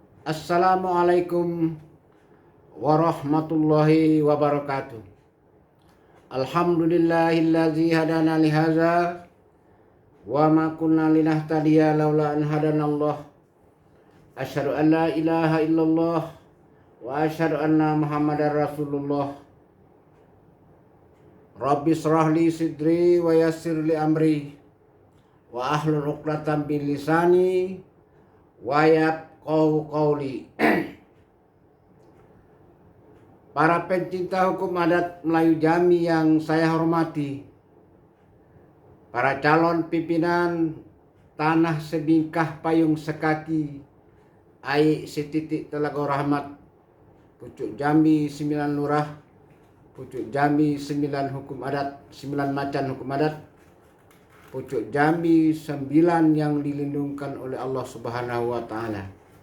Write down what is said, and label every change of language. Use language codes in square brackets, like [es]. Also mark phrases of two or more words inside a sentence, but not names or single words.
[ar] السلام عليكم ورحمة الله وبركاته. الحمد لله الذي هدانا لهذا وما كنا لنهتدي لولا أن هدانا الله. أشهد أن لا إله إلا الله وأشهد أن محمدا رسول الله. رب اشرح لي صدري ويسر لي أمري واحلل عقدة من لساني وقولي. [id] Para pencinta hukum adat Melayu Jambi yang saya hormati, para calon pimpinan tanah sebingkah payung sekaki ai setitik Telaga Rahmat, pucuk Jambi 9 lurah, pucuk Jambi 9 hukum adat, 9 macan hukum adat, pucuk Jambi 9 yang dilindungkan oleh Allah [ar] سبحانه وتعالى.